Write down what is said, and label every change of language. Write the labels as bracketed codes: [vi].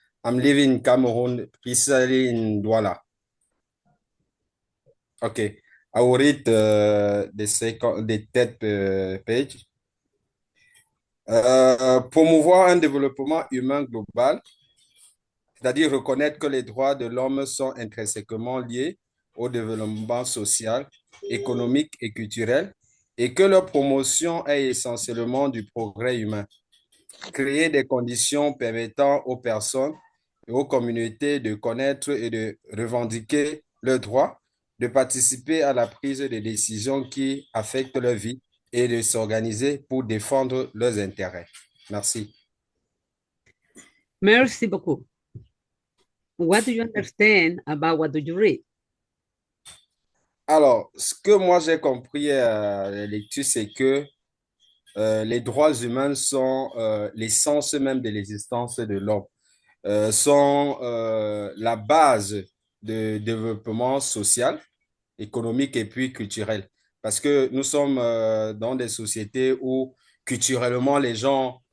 [en] I'm living in Cameroon, precisely in Douala. Okay. I will read the third page. [fr] Promouvoir un développement humain global, c'est-à-dire reconnaître que les droits de l'homme sont intrinsèquement liés au développement social, économique et culturel, et que leur promotion est essentiellement du progrès humain. Créer des conditions permettant aux personnes et aux communautés de connaître et de revendiquer leurs droits, de participer à la prise de décisions qui affectent leur vie et de s'organiser pour défendre leurs intérêts. Merci. Merci beaucoup. [en] What do you understand about what do you read? [fr] Alors, ce que moi j'ai compris à la lecture, c'est que les droits humains sont l'essence même de l'existence de l'homme, sont la base de développement social, économique et puis culturel. Parce que nous sommes dans des sociétés où culturellement les gens